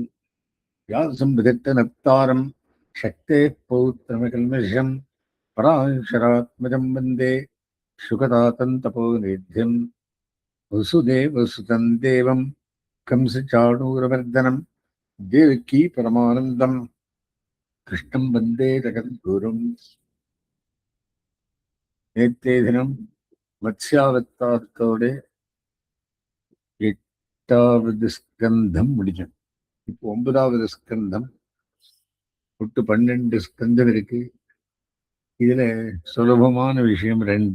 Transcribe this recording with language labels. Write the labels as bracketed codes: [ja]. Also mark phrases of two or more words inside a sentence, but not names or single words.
[sa] व्यासं शक्तेः पौत्रमकल्मषं पराशरात्मजं वन्दे शुकतातन्तपोनिध्यं वसुदेवसुतं देवं कंसचाणूरमर्दनं देवकी परमानन्दं कृष्णं वन्दे जगद्गुरुम्. [ta] நேற்றைய தினம் மத்ஸ்யாவதாரத்தோட 8வது ஸ்கந்தம் முடிஞ்சோம். இப்போ 9வது ஸ்கந்தம். ஒட்டு 12 ஸ்கந்தம் இருக்கு. இதுல சுலபமான விஷயம் 2.